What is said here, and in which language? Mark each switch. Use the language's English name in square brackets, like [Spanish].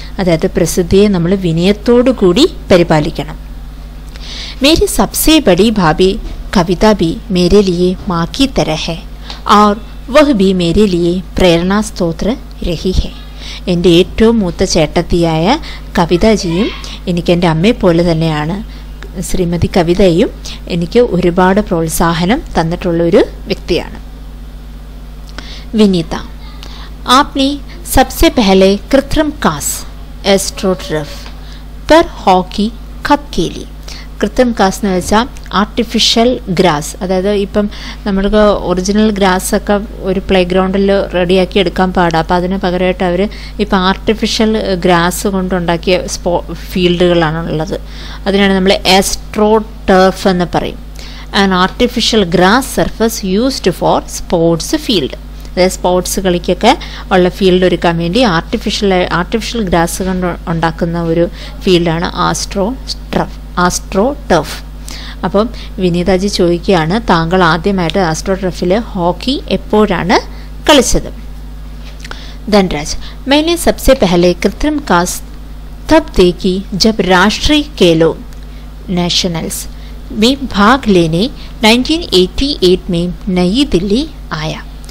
[Malayalam] അതായത് പ്രസിദ്ധിയെ നമ്മൾ വിനയത്തോടുകൂടി പരിപാലിക്കണം. [Hindi] मेरी सबसे बड़ी भाभी कविता भी मेरे लिए माँ की तरह है और वह भी मेरे लिए प्रेरणा स्रोत रही है. [Malayalam] എൻ്റെ ഏറ്റവും മൂത്ത ചേട്ടത്തിയായ കവിതാജിയും എനിക്ക് എൻ്റെ അമ്മയെപ്പോലെ തന്നെയാണ്. ശ്രീമതി കവിതയും എനിക്ക് ഒരുപാട് പ്രോത്സാഹനം തന്നിട്ടുള്ള ഒരു വ്യക്തിയാണ്. [Hindi] വിനീത, आपने सबसे पहले कृत्रिम घास एस्ट्रोटर्फ पर हॉकी कप के लिए. [Malayalam] കൃത്രിം ഘാസ് എന്ന് വെച്ചാൽ ആർട്ടിഫിഷ്യൽ ഗ്രാസ്. അതായത് ഇപ്പം നമ്മൾക്ക് ഒറിജിനൽ ഗ്രാസൊക്കെ ഒരു പ്ലേ ഗ്രൗണ്ടിൽ റെഡിയാക്കി എടുക്കാൻ പാടാം. അപ്പോൾ അതിന് പകരമായിട്ട് അവർ ഇപ്പം ആർട്ടിഫിഷ്യൽ ഗ്രാസ് കൊണ്ടുണ്ടാക്കിയ ഫീൽഡുകളാണുള്ളത്. അതിനാണ് നമ്മൾ ആസ്ട്രോ ടർഫ് എന്ന് പറയും. [English] An artificial grass surface used for sports field. [Malayalam] അതായത് സ്പോർട്സ് കളിക്കൊക്കെ ഉള്ള ഫീൽഡ് ഒരുക്കാൻ വേണ്ടി ആർട്ടിഫിഷ്യൽ ഗ്രാസ് കൊണ്ട് ഉണ്ടാക്കുന്ന ഒരു ഫീൽഡാണ് ആസ്ട്രോ ടർഫ്. അപ്പം വിനീതാജി ചോദിക്കുകയാണ്, താങ്കൾ ആദ്യമായിട്ട് ആസ്ട്രോ ടർഫിൽ ഹോക്കി എപ്പോഴാണ് കളിച്ചത്? [Hindi] ധൻരാജ്, मैंने सबसे पहले कृत्रिम घास तब देखी जब राष्ट्रीय खेलों नेशनल्स में भाग लेने 1988 में नई दिल्ली आया.